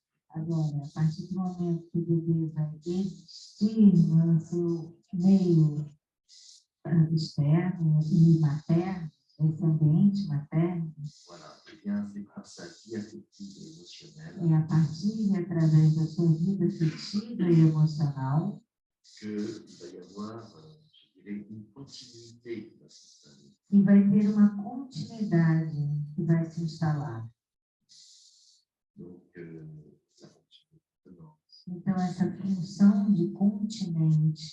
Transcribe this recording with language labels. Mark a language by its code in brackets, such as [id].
[pt] Agora, a partir do momento que o bebê vai existir no seu meio externo e materno, esse ambiente materno, [fr] Voilà, et bien c'est par sa vie affective et émotionnelle [pt] é a partir, através da sua vida afetiva e emocional, [fr] qu'il va y avoir, je dirais, une continuité qui va s'installer. [pt] que vai ter uma continuidade que vai se instalar. [fr] Donc, la fonction de tenance, [pt] Então, essa função de continente,